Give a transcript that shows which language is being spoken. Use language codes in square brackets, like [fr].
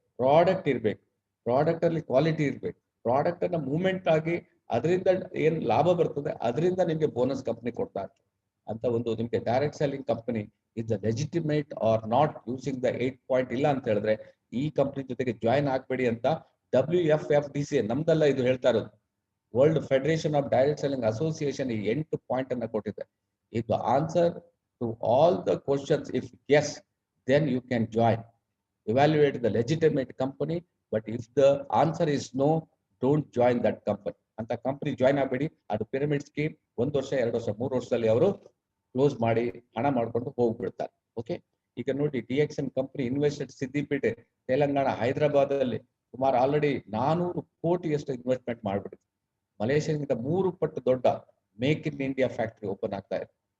[kn] Product ಇರ್ಬೇಕು, product ಅಲ್ಲಿ quality ಇರ್ಬೇಕು, ಪ್ರಾಡಕ್ಟ್ ಅನ್ನ ಮೂವ್ಮೆಂಟ್ ಆಗಿ ಅದರಿಂದ ಏನ್ ಲಾಭ ಬರ್ತದೆ ಅದರಿಂದ ನಿಮ್ಗೆ ಬೋನಸ್ ಕಂಪನಿ ಕೊಡ್ತಾ ಇರ್ತದೆ ಅಂತ ಒಂದು ನಿಮ್ಗೆ [en] direct selling company is the legitimate or not using the 8 point [kn] ಇಲ್ಲ ಅಂತ ಹೇಳಿದ್ರೆ ಈ ಕಂಪನಿ ಜೊತೆಗೆ ಜಾಯಿನ್ ಆಗ್ಬೇಡಿ ಅಂತ WFFDC ನಮ್ದೆಲ್ಲ ಇದು ಹೇಳ್ತಾ ಇರೋದು. World federation of direct selling association ಈ 8 ಪಾಯಿಂಟ್ ಅನ್ನ ಕೊಟ್ಟಿದೆ. [en] If the answer to all the questions is yes then you can join. Evaluate the legitimate company, but if the answer is no, don't join that company. [kn] ಅಂತ company join ಆಗಬೇಡಿ. ಅದು pyramid scheme. 1 ವರ್ಷ 2 ವರ್ಷ 3 ವರ್ಷದಲ್ಲಿ ಅವರು close ಮಾಡಿ ಹಣ ಮಾಡ್ಕೊಂಡು ಹೋಗ್ಬಿಡ್ತಾರೆ. ಓಕೆ, ಈಗ ನೋಡಿ DXN company invested ಸಿದ್ದಿಪೇಟೆ, Telangana, Hyderabad ಅಲ್ಲಿ ಸುಮಾರು ಆಲ್ರೆಡಿ 400 ಕೋಟಿಯಷ್ಟು ಇನ್ವೆಸ್ಟ್ಮೆಂಟ್ ಮಾಡ್ಬಿಟ್ಟಿದೆ. ಮಲೇಷಿಯಾಗಿಂತ 3 ಪಟ್ಟು ದೊಡ್ಡ make in India factory open ಆಗ್ತಾ ಇದೆ.